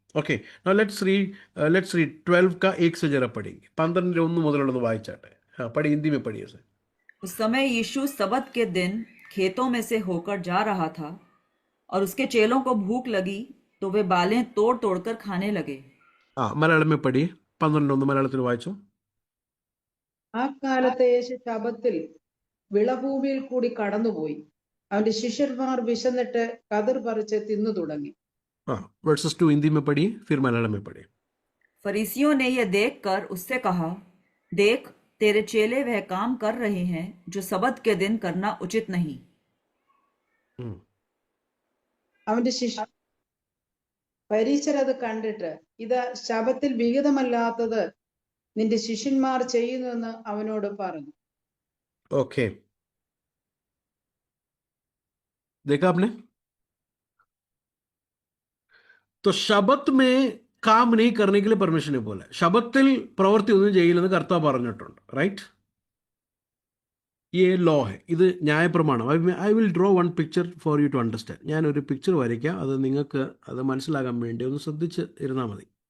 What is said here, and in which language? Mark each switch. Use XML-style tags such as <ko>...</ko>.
<en>okay, let's read</en> <hi>12 का 1 से जरा पढ़ेंगे. 12:1</hi> <ml>മുതലുള്ളത് വായിച്ചാട്ടെ.</ml> <hi>पढ़ी, हिंदी में पढ़िए सर. उस समय यीशु सबत के दिन खेतों में से होकर जा रहा था. और उसके चेलों को भूख लगी तो वे बालें तोड़ तोड़कर खाने लगे. മലയാളം में पढ़िए 12</hi> <ml>മലയാളത്തിൽ വായിച്ചു. ആ കാലത്ത് യേശു ശബ്ബത്തിൽ വിളഭൂമിയിൽ കൂടി കടന്നുപോയി. അവന്റെ ശിഷ്യന്മാർ വിശന്നിട്ട് കതിർ പറിച്ച് തിന്നു തുടങ്ങി.</ml> <hi>वर्सेस 2 हिंदी में पढ़िए, फिर मलयालम में पढ़िए. फरीसियों ने यह देखकर उससे कहा, देख तेरे चेले वह काम कर रहे हैं जो सबत के दिन करना उचित नहीं.</hi> <ml>അവന്റെ പരീശരത് കണ്ടിട്ട് ഇത് ശബ്ബത്തിൽ വിഹിതമല്ലാത്തത് നിന്റെ ശിഷ്യന്മാർ ചെയ്യുന്നുവെന്ന് അവനോട് പറഞ്ഞു.</ml> <hi>ओके, देखा आपने? तो शबत में काम नहीं करने के लिए परमिशन ने बोला.</hi> <ml>ശബത്തിൽ പ്രവൃത്തി ഒന്നും ചെയ്യില്ലെന്ന് കർത്താവ് പറഞ്ഞിട്ടുണ്ട്, റൈറ്റ്?</ml> <en>ये ലോ है,</en> <ml>ഇത് ന്യായപ്രമാണം.</ml> <en>I will draw one picture for you to understand.</en> <ml>ഞാനൊരു പിക്ചർ വരയ്ക്കാം, അത് നിങ്ങൾക്ക് അത് മനസ്സിലാകാൻ വേണ്ടി ഒന്ന് ശ്രദ്ധിച്ച് ഇരുന്നാൽ മതി.</ml>